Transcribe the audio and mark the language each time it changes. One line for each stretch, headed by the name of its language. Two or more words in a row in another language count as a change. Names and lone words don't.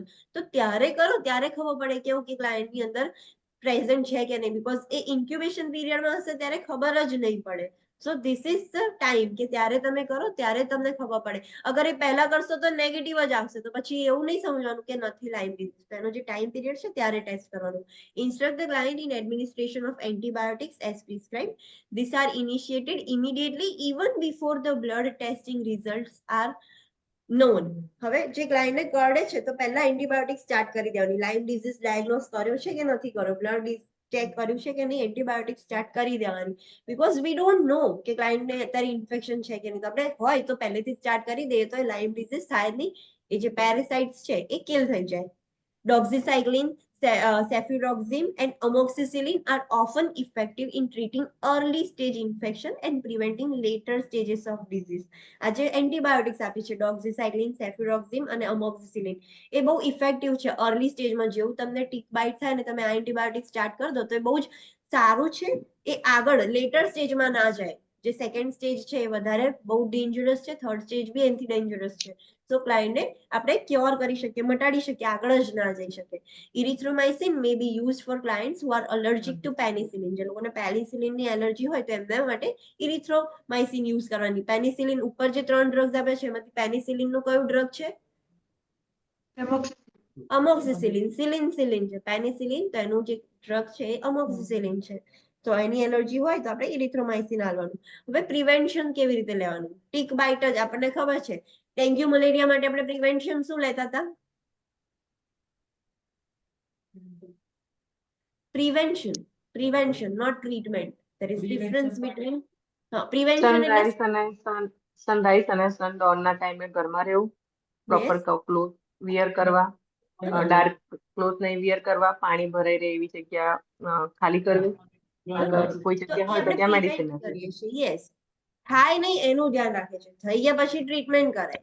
Gujarati: તો ત્યારે કરો ત્યારે ખબર પડે કેવું કે ક્લાયન્ટની અંદર પ્રેઝન્ટ છે કે નહીં. બીકોઝ એ
English: incubation periodમાં
Gujarati: હશે ત્યારે ખબર જ નહીં પડે.
English: so this is the time
Gujarati: કે ત્યારે તમે કરો ત્યારે તમને ખબર પડે. અગર એ પહેલા કરશો તો નેગેટિવ જ આવશે, તો પછી એવું નહીં સમજવાનું કે નથી
English: Lyme disease.
Gujarati: એનો જે
English: time period
Gujarati: છે ત્યારે ટેસ્ટ કરવાનું.
English: Instruct the client in administration of antibiotics as prescribed. These are initiated immediately even before the blood testing results are known.
Gujarati: હવે જે ક્લાયન્ટને કરડે છે તો પહેલા
English: antibiotic start
Gujarati: કરી દેવાની.
English: Lyme disease diagnose
Gujarati: કર્યો છે કે નથી કર્યો,
English: blood check
Gujarati: કર્યું છે કે નહીં,
English: antibiotic start
Gujarati: કરી દેવાની.
English: because we don't know
Gujarati: કે ક્લાયન્ટને અત્યારે ઇન્ફેક્શન છે કે નહીં. તો આપણે હોય તો પહેલેથી સ્ટાર્ટ કરી દઈએ તો એ
English: Lyme disease
Gujarati: થાય નહીં. એ જે પેરાસાઇટ્સ છે એ કિલ થઈ જાય.
English: Doxycycline, cefuroxime and amoxicillin are often effective in treating early stage infection and preventing later stages of disease.
Gujarati: આ જે એન્ટીબાયોટિક્સ આપી છે ડોક્સીસાઇક્લિન, સેફ્યુરોક્ઝિમ અને અમોક્સિસિલિન, એ બહુ ઇફેક્ટિવ છે
English: early stageમાં.
Gujarati: જેવું તમને
English: tick bite
Gujarati: થાય ને તમે આ
English: antibiotic start
Gujarati: કરી દો તો એ બહુ જ સારું છે. એ આગળ
English: later stageમાં
Gujarati: ના જાય. જે
English: second stage
Gujarati: છે એ વધારે બહુ ડેન્જરસ છે,
English: third stage
Gujarati: બી એનાથી ડેન્જરસ છે. તો ક્લાયન્ટને આપણે ક્યોર કરી શકીએ, મટાડી શકીએ, આગળ જ ના જઈ શકે.
English: Erythromycin may be used for clients who are allergic to penicillin.
Gujarati: જે લોકોને પેનિસિલિનની એલર્જી હોય તો એમના માટે ઇરિથ્રોમાઇસિન યુઝ કરવાની. પેનિસિલિન ઉપર જે 3 ડ્રગ્સ આપે છે એમાંથી પેનિસિલિનનું કયું ડ્રગ છે? અમોક્સિસિલિન. સિલિન છે. પેનિસિલિન તો એનું જે ડ્રગ છે એ અમોક્સિસિલિન છે. તો એની એલર્જી હોય તો આપણે ઇરિથ્રોમાઇસિન આલવાનું. હવે પ્રિવેન્શન કેવી રીતે લેવાનું?
English: tick bite
Gujarati: જ આપણને ખબર છે. ડેન્ગ્યુ મલેરિયા માટે આપણે પ્રિવેન્શન શું લેતા હતા?
English: Prevention, not treatment. There is difference between prevention
Gujarati: સનરાઈઝ અને સનડાઉન ના ટાઈમે ઘરમાં રહેવું,
English: proper cloth wear
Gujarati: કરવા,
English: dark cloth
Gujarati: નહીં વિયર કરવા, પાણી ભરાઈ રહે એવી જગ્યા ખાલી કરવી, કોઈ જગ્યા હોય તો ત્યાં મેડિસિન નાખવી. યસ, થાય નહીં એનું ધ્યાન રાખે છે, થઈ ગયા પછી ટ્રીટમેન્ટ કરાય.